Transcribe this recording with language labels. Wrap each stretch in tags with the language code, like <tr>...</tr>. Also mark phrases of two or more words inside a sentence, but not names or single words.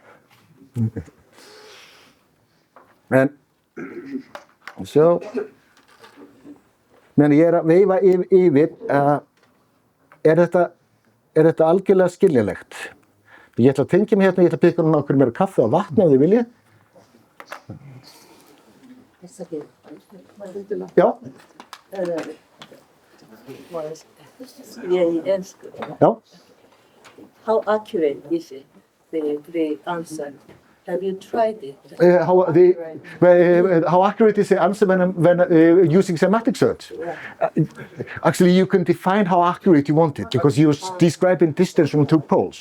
<is>En, meðan ég er að veifa yfir, er þetta algjörlega skiljanlegt. Ég ætla að tengja mig hérna, ég ætla að byrja okkur meira kaffi og vatni ef þið viljið. Já. Já.</is> <en>How accurate is it, the answer? Have you tried it? How accurate is the answer when using semantic search? Actually, you can define how accurate you want it because you're describing distance from two poles.</en>